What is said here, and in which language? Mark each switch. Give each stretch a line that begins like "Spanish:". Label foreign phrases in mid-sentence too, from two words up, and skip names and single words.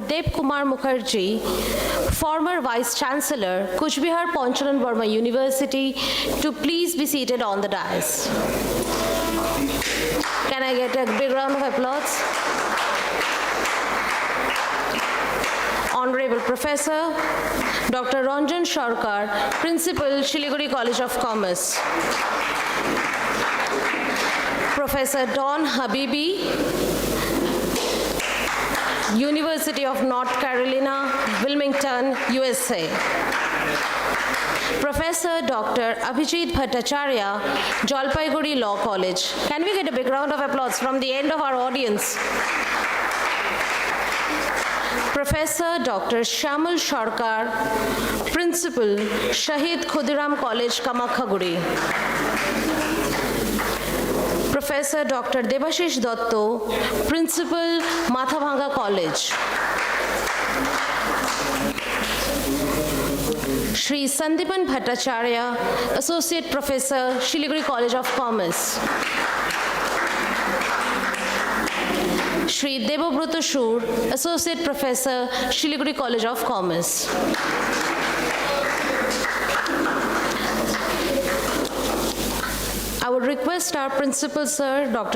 English: Deb Kumar Mukherjee, former Vice Chancellor, Kuch Bihar Poncharan Burma University, to please be seated on the dais. Can I get a big round of applause? Honorable Professor Dr. Ranjan Sarkar, Principal-Siliguri College of Commerce. Professor Don Habibi, University of North Carolina, Wilmington, USA. Professor Dr. Abhijit Bhattacharya, Jalpaiguri Law College. Can we get a big round of applause from the end of our audience? Professor Dr. Shamal Sarkar, Principal, Shahid Khudiram College, Kamakhaguri. Professor Dr. Debashish Dotto, Principal, Mathabhanga College. Shri Sandipan Bhattacharya, Associate Professor, Siliguri College of Commerce. Shri Debobruta Shur, Associate Professor, Siliguri College of Commerce. I would request our Principal Sir, Dr.